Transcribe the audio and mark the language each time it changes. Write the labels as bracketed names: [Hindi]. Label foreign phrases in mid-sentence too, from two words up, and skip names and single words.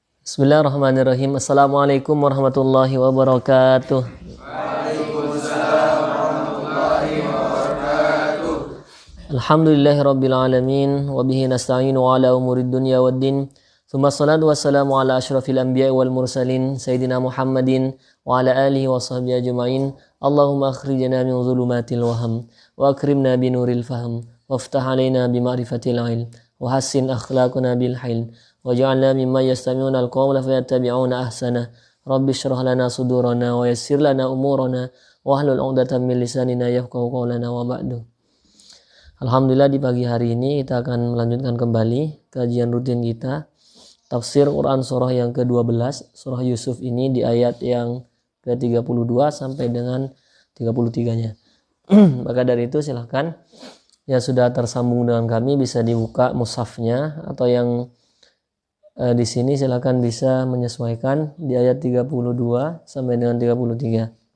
[Arabic] بسم الله الرحمن الرحيم. السلام عليكم ورحمة الله وبركاته. وعليكم السلام ورحمة الله وبركاته. الحمد لله رب العالمين وبه نستعين على أمور الدنيا والدين. ثم الصلاة والسلام على أشرف الأنبياء والمرسلين سيدنا محمد وعلى آله وصحبه أجمعين. اللهم أخرجنا من ظلمات الوهم وأكرمنا بنور الفهم وافتح علينا بمعرفة العلم وحسن أخلاقنا بالحلم واجعلنا ممن يستمعون القول فيتبعون أحسنه. رب اشرح لنا صدورنا ويسر لنا أمورنا واحلل عقدة من لساننا يفقهوا قولنا وبعد. [Indonesian] Alhamdulillah di pagi hari ini kita akan melanjutkan kembali kajian rutin kita tafsir Quran surah yang ke-12 surah Yusuf ini di ayat yang ke-32 sampai dengan 33-nya. Maka dari itu silahkan yang sudah tersambung dengan kami bisa dibuka mushafnya atau yang di sini silakan bisa menyesuaikan di ayat 32 sampai dengan 33.